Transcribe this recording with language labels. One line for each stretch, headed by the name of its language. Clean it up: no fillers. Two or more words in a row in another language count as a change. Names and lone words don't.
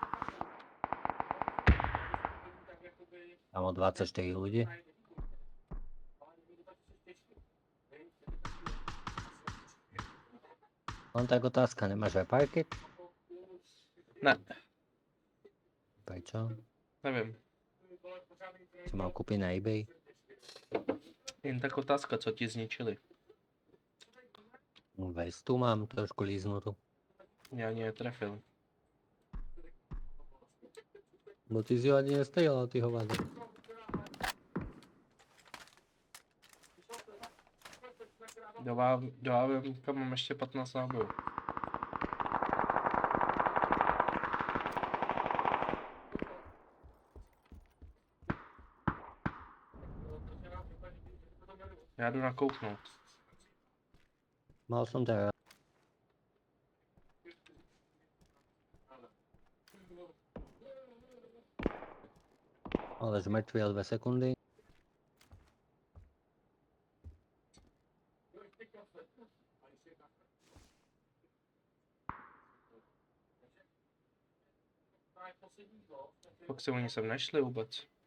Slovak: Tam o 24 ľudí. Len tak otázka, nemáš reparky?
Czech: Ne,
Slovak: Prečo?
Czech: nevím.
Slovak: Si mal kúpiť na eBay?
Czech: Jen tak otázka, co ti zničili.
Slovak: Vestu mám trošku líznutú.
Czech: Já ani netrefil.
Slovak: Bo ty si ho ani nestrieľal, ty hovado.
Czech: Dovávím, kam mám ještě 15 nábojů. Já jdu nakouknout.
Slovak: Mal som teraz. Ale mŕtvy o 2 sekundy.
Czech: Pak se oni sem nešli vůbec.